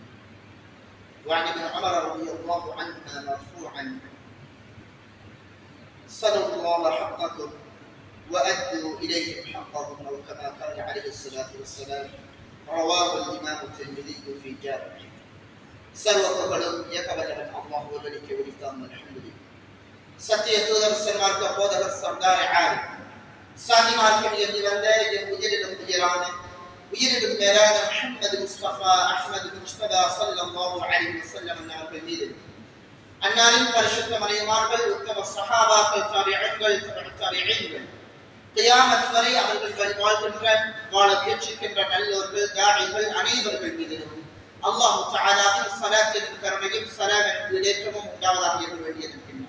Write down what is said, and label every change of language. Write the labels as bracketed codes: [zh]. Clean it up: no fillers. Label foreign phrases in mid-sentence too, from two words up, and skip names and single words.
[ar] وعن ابن عمر رضي الله عنهما مرفوعا: صلوا الله حقكم وأدوا إليهم حقهم، أو كما قال عليه الصلاة والسلام. رواه الإمام الترمذي في جامعه. [ta] சர்வபுகழும் ஏகவல்லவன் அல்லாஹ் ஒருவனுக்கே உரித்தாம். [ar] الحمد لله. [ta] சத்திய தூதர் சன்மார்க்க போதகர் சர்தார் ஆலிம் சாதி மார்க்கம் என்று வந்த என் உயிரிலும் உயிரான உயிரிலும் மேலான முஹம்மது முஸ்தபா அஹ்மது முஜ்தபா [ar] صلى الله عليه وسلم [ta] அவர்கள் மீது அன்னாரின் பரிசுத்த மனைவிமார்கள், உத்தம சஹாபாக்கள், தாபிஈன்கள், தபிஈன்கள், கியாமத் வரை அவர்கள் வாழ்கின்ற வாழ முயற்சிக்கின்ற நல்லோர்கள், தாயிகள் அனைவர்கள் மீதிலும் அல்லாஹ் தஆலாவின் ஸலாத்தின் கருணையும் ஸலாமின் ஈடேற்றமும் உண்டாவதாக இருக்க வேண்டியிருக்கின்றார்.